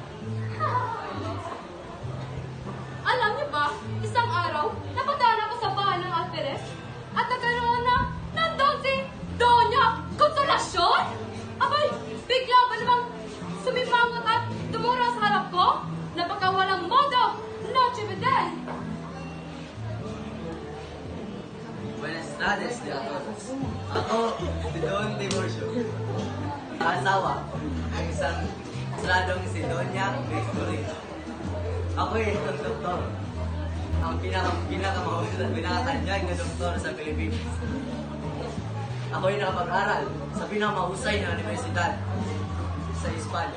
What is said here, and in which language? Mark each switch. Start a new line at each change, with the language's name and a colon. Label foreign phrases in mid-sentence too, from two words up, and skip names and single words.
Filipino: Alam niyo ba, isang araw, napadaan ako sa bahay ng Alferez at nagkaroon na nandun si Doña Consolacion. Abay, bigla ba namang sumimangot at tumura sa harap ko? Napakawalang modo, Noche Vidal.
Spanish: Buenas tardes, a todos.
Filipino: Ako, si Don Tiburcio. asawa ng isang estradong si Doña Victory. Ako itong doktor. Ang pinakatanyag na doktor sa Pilipinas. Ako ay nakapag-aral sa pinakamahusay na universidad sa Espanya.